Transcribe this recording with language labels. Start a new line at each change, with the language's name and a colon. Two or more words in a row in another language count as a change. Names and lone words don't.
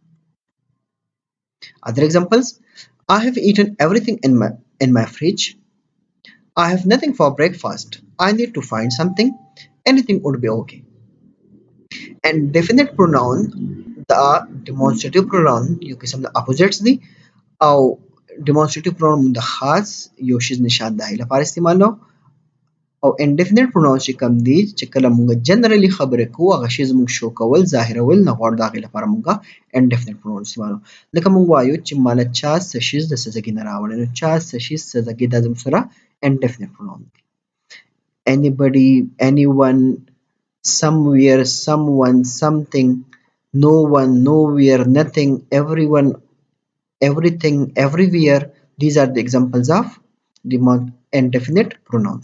English: Other examples: I have eaten everything in my fridge. I have nothing for breakfast. I need to find something. Anything would be okay. And definite pronoun, the demonstrative pronoun
Pashto: یو قسم د opposites دي او
English: demonstrative pronoun
Pashto: د خاص یو شی نشاندهی لپاره استعمالو او
English: indefinite pronoun
Pashto: چې کوم دي چې کله موږ جنرالي خبرې کوو هغه شی زموږ شو کول ظاهرول نه غواړو د هغې لپاره موږ
English: indefinite pronoun
Pashto: استعمالو. لکه موږ وایو چې ماله چا څه شیز د څه ځای نه راوړی, نو چا څه شیز څه ځای دا زموږ سره
English: indefinite pronoun
Pashto: دی.
English: Anybody, anyone, somewhere, someone, something, no one, nowhere, nothing, everyone, everything, everywhere. These are the examples of indefinite pronouns.